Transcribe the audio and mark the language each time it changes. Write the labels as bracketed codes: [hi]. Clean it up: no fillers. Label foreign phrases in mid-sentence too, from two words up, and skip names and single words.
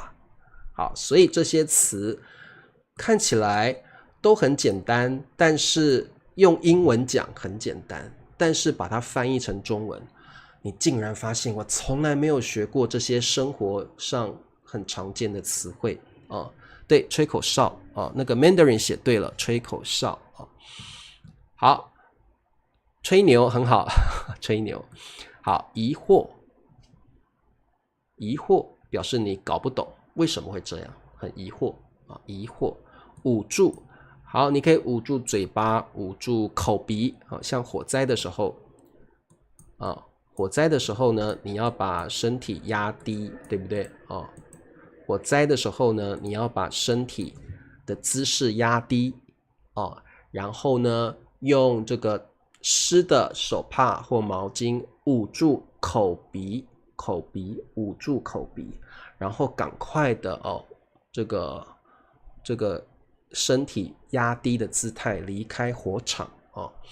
[zh] 好，所以這些詞看起來都很簡單，但是用英文講很簡單，但是把它翻譯成中文，你竟然發現我從來沒有學過這些生活上很常見的詞彙對，吹口哨啊，那個 Mandarin 寫對了，吹口哨啊。好，吹牛很好，吹牛。好，疑惑，疑惑表示你搞不懂為什麼會這樣，很疑惑啊，疑惑。捂住，好，你可以捂住嘴巴，捂住口鼻啊，像火災的時候啊，火災的時候呢，你要把身體壓低，對不對啊？火災的時候呢，你要把身體的姿勢壓低啊，然後呢，用這個濕的手帕或毛巾捂住口鼻，捂住口鼻，然後趕快的哦，這個身體壓低的姿態離開火場哦。